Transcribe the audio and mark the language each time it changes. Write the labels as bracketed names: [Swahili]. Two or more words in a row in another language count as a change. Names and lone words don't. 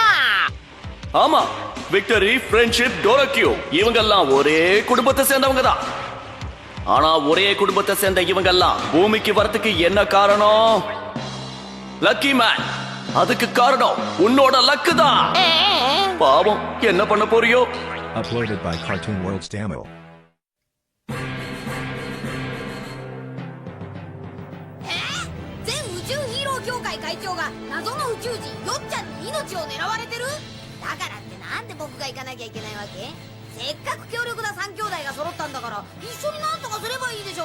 [Tamil] ஆமா, விக்டரி, ஃப்ரெண்ட்ஷிப், டோரக்கியோ இவங்கெல்லாம் ஒரே குடும்பத்தை சேர்ந்தவங்க தான். ஆனா ஒரே குடும்பத்தை சேர்ந்த இவங்கெல்லாம் பூமிக்கு வரதுக்கு என்ன காரணம்? லக்கி மேன். அதுக்கு காரணம் உன்னோட லக்கு தான். பாவம், என்ன பண்ண போறியோ? [English] Uploaded by Cartoon World's Tamil. [Japanese] 全宇宙ヒーロー協会会長が謎の宇宙人よっちゃんに命を狙われてる。だからってなんで僕が行かなきゃいけないわけ？せっかく強力な3兄弟が揃ったんだから一緒になんとかすればいいでしょ。